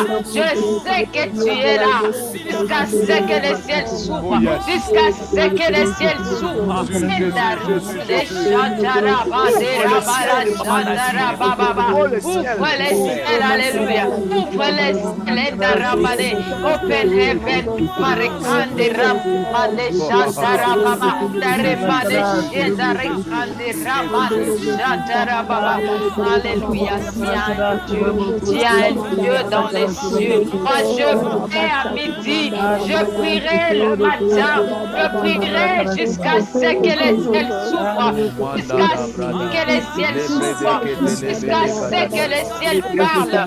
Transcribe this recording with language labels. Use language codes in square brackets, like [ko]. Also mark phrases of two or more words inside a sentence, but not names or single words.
[fr] Je sais que tu es là. Jusqu'à ce que les ciels s'ouvrent. Jusqu'à ce que les ciels s'ouvrent. Ouvre les ciels, alléluia. Ouvre les ciels, Daramade. [en] Open heaven, Marikande Ramade Shantara Baba. Darimade Shedarekande Ramade Shantara Baba. [fr] Alléluia. Si un Dieu, Tu es un Dieu dans les cieux. Moi, je prie à midi, je prierai le matin, je prierai jusqu'à ce que les ciels s'ouvrent, jusqu'à ce que les ciels s'ouvrent, jusqu'à ce que les ciels parlent.